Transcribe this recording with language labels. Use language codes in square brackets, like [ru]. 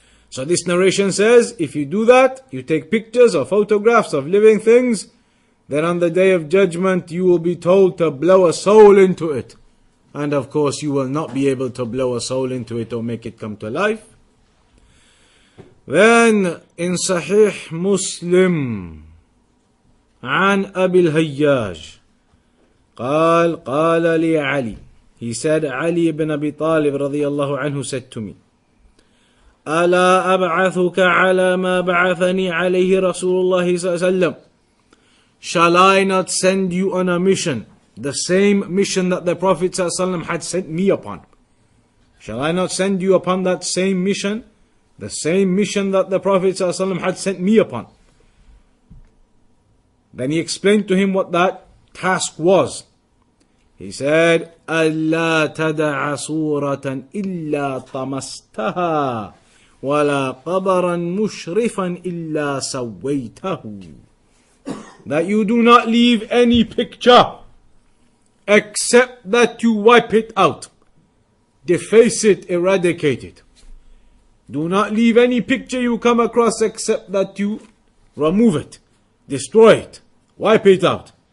[en] So this narration says, if you do that, you take pictures or photographs of living things, then on the day of judgment you will be told to blow a soul into it. And of course you will not be able to blow a soul into it or make it come to life. Then in Sahih Muslim, [ar] عن أبي الهياج قال لي علي. [en] He said, Ali ibn Abi Talib radiyallahu anhu said to me, [ar] ألا أبعثك على ما بعثني عليه رسول الله صلى الله عليه وسلم. [en] Shall I not send you on a mission, the same mission that the Prophet صلى الله عليه وسلم had sent me upon? Shall I not send you upon that same mission, the same mission that the Prophet صلى الله عليه وسلم had sent me upon? Then he explained to him what that task was. He said, [ar] ألا تدع صورة إلا طمستها ولا قبرا مشرفا إلا سويته. [en] That you do not leave any picture except that you wipe it out, deface it, eradicate it. Do not leave any picture you come across except that you remove it, destroy it, wipe it out.